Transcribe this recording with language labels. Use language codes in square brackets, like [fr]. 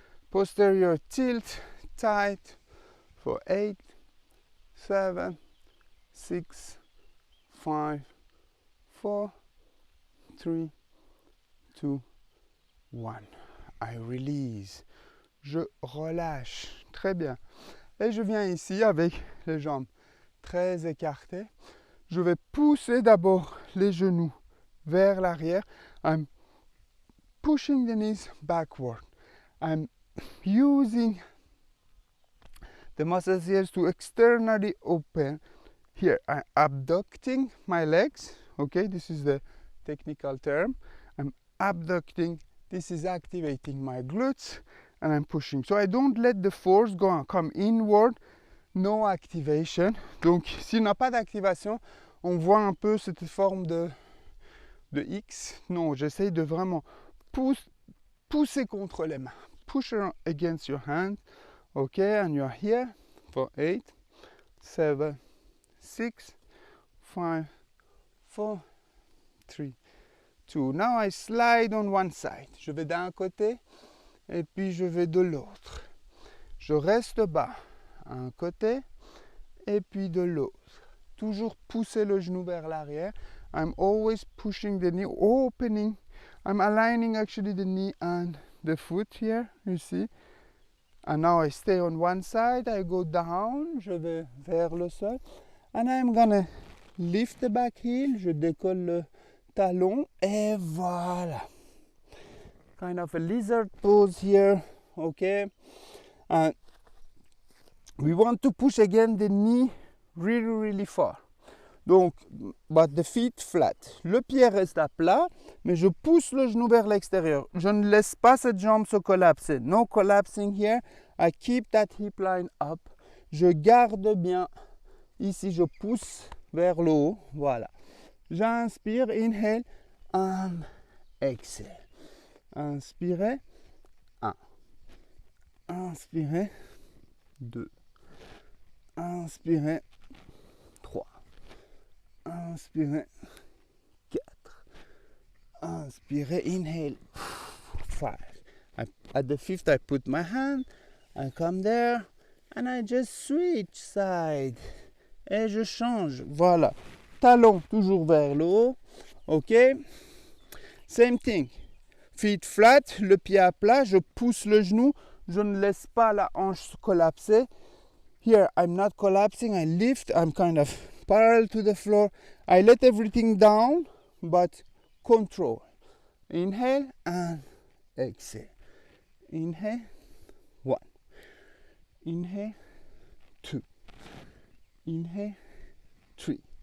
[en] Posterior tilt, tight for 8, 7, 6, 5, 4, 3, 2, 1. I release. [fr] Je relâche. Très bien. Et je viens ici avec les jambes très écartées. Je vais pousser d'abord les genoux vers l'arrière. [en] I'm pushing the knees backward. I'm using the muscles here to externally open. Here, I'm abducting my legs. Okay, this is the technical term. I'm abducting. This is activating my glutes, and I'm pushing. So I don't let the force come inward. No activation. [fr] Donc, s'il n'y a pas d'activation, on voit un peu cette forme de X. Non, j'essaye de vraiment pousser contre les mains. [en] Push against your hand. Okay, and you're here for 8, 7, 6, 5, 4, 3, 2. Now I slide on one side. [fr] Je vais d'un côté et puis je vais de l'autre. Je reste bas, un côté et puis de l'autre. Toujours pousser le genou vers l'arrière. [en] I'm always pushing the knee, opening. I'm aligning actually the knee and the foot here, you see. And now I stay on one side, I go down, [fr] je vais vers le sol. [en] And I'm gonna lift the back heel, [fr] je décolle le talon et voilà. [en] Kind of a lizard pose here, okay? And we want to push again the knee really, really far. Donc, but the feet flat. [fr] Le pied reste à plat, mais je pousse le genou vers l'extérieur. Je ne laisse pas cette jambe se collapser. [en] No collapsing here. I keep that hip line up. [fr] Je garde bien. Ici, je pousse vers le haut. [en] Voilà. [fr] J'inspire, [en] inhale, and exhale. [fr] Inspirez, 1. Inspirez, 2. Inspirez, 3. Inspirez, 4. Inspirez, inhale, 5. [en] At the 5th, I put my hand, I come there, and I just switch side. [fr] Et je change, voilà. Talon toujours vers le haut, ok. [en] Same thing. Feet flat, [fr] le pied à plat, je pousse le genou, je ne laisse pas la hanche collapser. [en] Here, I'm not collapsing, I lift, I'm kind of parallel to the floor. I let everything down, but control. Inhale and exhale. Inhale, 1. Inhale, 2. Inhale, 3.